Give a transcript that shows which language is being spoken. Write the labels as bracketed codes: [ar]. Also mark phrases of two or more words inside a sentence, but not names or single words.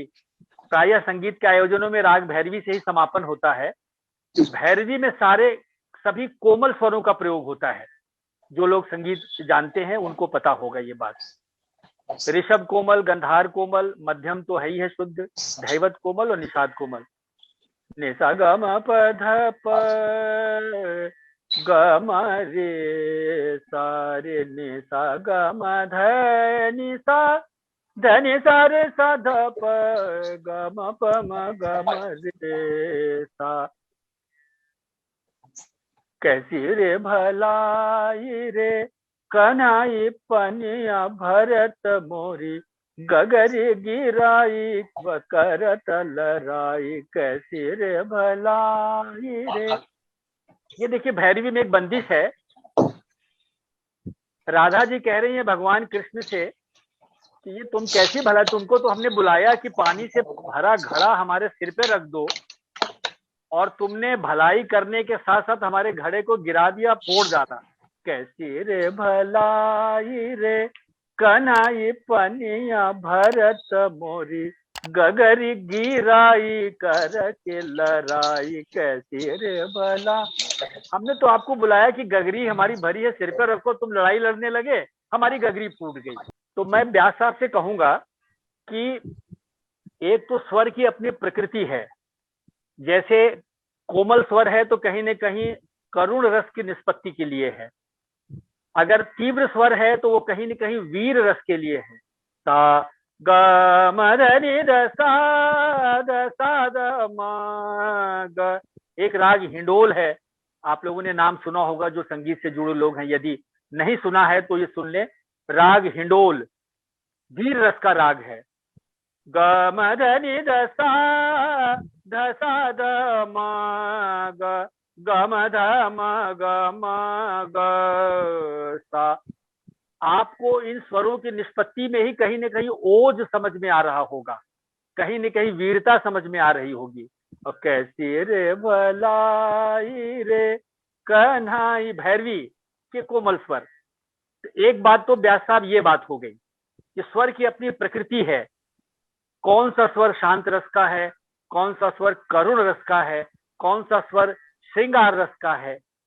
[hi] प्रायः संगीत के आयोजनों में राग भैरवी से ही समापन होता है। भैरवी में सभी कोमल स्वरों का प्रयोग होता है। जो लोग संगीत जानते हैं उनको पता होगा ये बात। ऋषभ कोमल, गंधार कोमल, मध्यम तो है ही है शुद्ध, धैवत कोमल और निषाद कोमल। निसा ग म प ध प ग म रे सा रे, निसा ग म ध नि सा ध नि सा रे सा ध प ग म प म ग म रे सा। [bra] कैसी रे भलाई रे कन्हई पनिया भरत मोरी गगरी गिराई करत लराई कैसी रे भलाई रे। [hi] ये देखिए भैरवी में एक बंदिश है। राधा जी कह रही है भगवान कृष्ण से कि ये तुम कैसी भला, तुमको तो हमने बुलाया कि पानी से भरा घड़ा हमारे सिर पे रख दो, और तुमने भलाई करने के साथ साथ हमारे घड़े को गिरा दिया, फोड़ डाला। [bra] कैसी रे भलाई रे कन्हई पनिया भरत मोरी गगरी गिराई कर के लराई कैसी रे भला। [hi] हमने तो आपको बुलाया कि गगरी हमारी भरी है, सिर पर रखो, तुम लड़ाई लड़ने लगे, हमारी गगरी फूट गई। तो मैं व्यास साहब से कहूंगा कि एक तो स्वर की अपनी प्रकृति है, जैसे कोमल स्वर है तो कहीं न कहीं करुण रस की निष्पत्ति के लिए है, अगर तीव्र स्वर है तो वो कहीं न कहीं वीर रस के लिए है। सा ग म ध नि ध सा ध म ग। एक राग हिंडोल है, आप लोगों ने नाम सुना होगा जो संगीत से जुड़े लोग हैं, यदि नहीं सुना है तो ये सुन ले। राग हिंडोल वीर रस का राग है। ग म ध नि ध सा ध म ग ग म ध म ग म ग सा। आपको इन स्वरों की निष्पत्ति में ही कहीं न कहीं ओज समझ में आ रहा होगा, कहीं न कहीं वीरता समझ में आ रही होगी। और [bra] कैसी रे भलाई रे कन्हई, [hi] भैरवी के कोमल स्वर। एक बात तो व्यास साहब ये बात हो गई कि स्वर की अपनी प्रकृति है, कौन सा स्वर शांत रस का है, कौन सा स्वर करुण रस का है, कौन सा स्वर श्रृंगार रस का है।